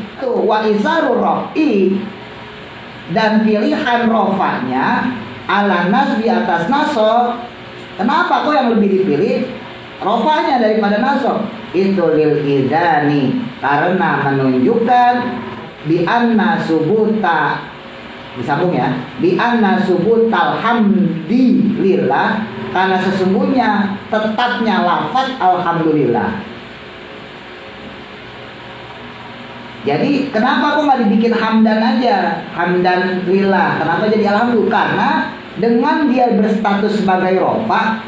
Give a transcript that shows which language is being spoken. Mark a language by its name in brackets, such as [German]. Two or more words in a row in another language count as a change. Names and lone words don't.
[Indonesian] Tuh [Arabic] واختيار الرفع, [Indonesian] dan pilihan rofanya [Arabic] على النصب, [Indonesian] atas nasab. Kenapa kok yang lebih dipilih rofanya daripada nasab? [Arabic] للإيذان, [Indonesian] karena menunjukkan [Arabic] بأن ثبوت, [Indonesian] disambung ya, [Arabic] بأن ثبوت الحمد لله, [Indonesian] karena sesungguhnya tetapnya lafaz alhamdulillah. Jadi kenapa kok nggak dibikin hamdan aja, [Arabic] حمدا لله? [Indonesian] Kenapa jadi alhamdulillah? Karena dengan dia berstatus sebagai rofa.